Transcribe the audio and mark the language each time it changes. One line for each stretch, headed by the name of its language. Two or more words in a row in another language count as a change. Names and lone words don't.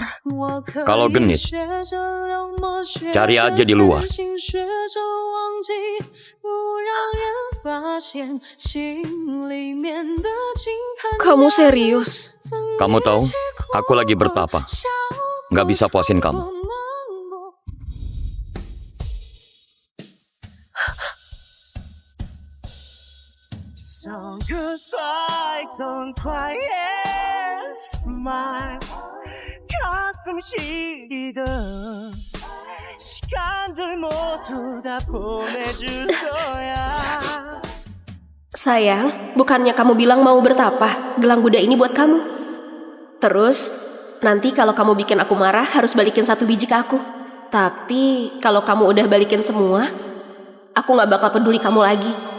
Indonesian: Kalau genit, cari aja di luar. Kamu serius? Kamu tahu, aku lagi bertapa. Nggak bisa puasin kamu.
Korean: 가슴 시리던 시간들 모두 다 보내줄 거야.
Indonesian: Sayang, bukannya kamu bilang mau bertapa? Gelang Buddha ini buat kamu. Terus, nanti kalau kamu bikin aku marah, harus balikin 1 biji ke aku. Tapi, kalau kamu udah balikin semua, aku gak bakal peduli kamu lagi.